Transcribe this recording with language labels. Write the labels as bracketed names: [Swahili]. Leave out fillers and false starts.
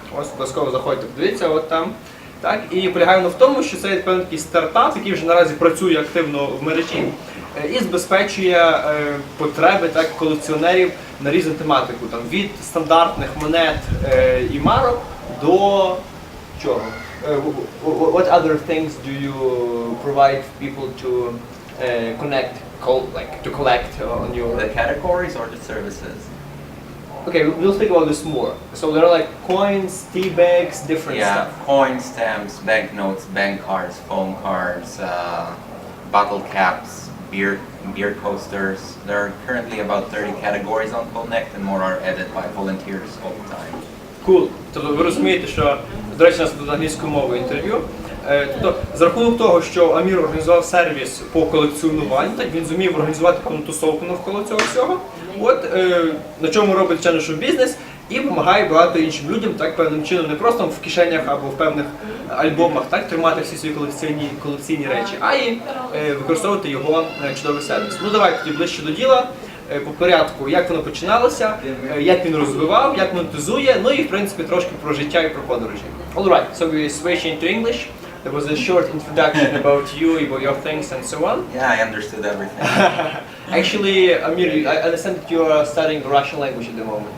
[Ukrainian] Ось, обов'язково заходьте, подивіться, от там. Так, і полягає воно в тому, що це певний такий стартап, який вже наразі працює активно в мережі і забезпечує потреби так, колекціонерів на різну тематику, там, від стандартних монет і марок до чого? [English] What other things do you provide people to to collect on your... The categories or the services? Okay, we'll think about this more. So there are like coins, tea bags, different stuff. Coins, stamps, banknotes, bank cards, phone cards, bottle caps, beer coasters. There are currently about 30 categories on Connect, and more are added by volunteers all the time. Cool. [Ukrainian] Тобто ви розумієте, що, до речі, у нас тут англійською мовою інтерв'ю. Тобто, за рахунок того, що Амір організував сервіс по колекціонуванню, так, він зумів організувати певну тусовку навколо цього всього. От, на чому робить, звичайно, що бізнес, і допомагає багато іншим людям, так, певним чином, не просто в кишенях або в певних альбомах, так, тримати всі свої колекційні речі, а й використовувати його чудовий сервіс. Ну, давайте тоді ближче до діла. По порядку, як воно починалося, як він розвивав, як монетизує, ну і в принципі трошки про життя і про подорожі. [English] Alright, so we switch into English. There was a short introduction about you, about your things and so on. Yeah, I understood everything. Actually, Amir, I understand that you are studying Russian language at the moment.